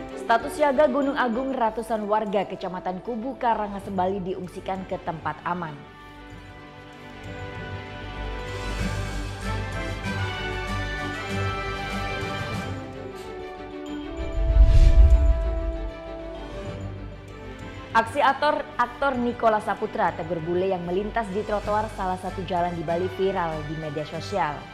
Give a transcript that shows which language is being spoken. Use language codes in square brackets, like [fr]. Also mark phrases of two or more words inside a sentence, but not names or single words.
[id] Status siaga Gunung Agung, ratusan warga Kecamatan Kubu Karangasem Bali diungsikan ke tempat aman. Aksi aktor Nicholas Saputra tegur bule yang melintas di trotoar salah satu jalan di Bali viral di media sosial.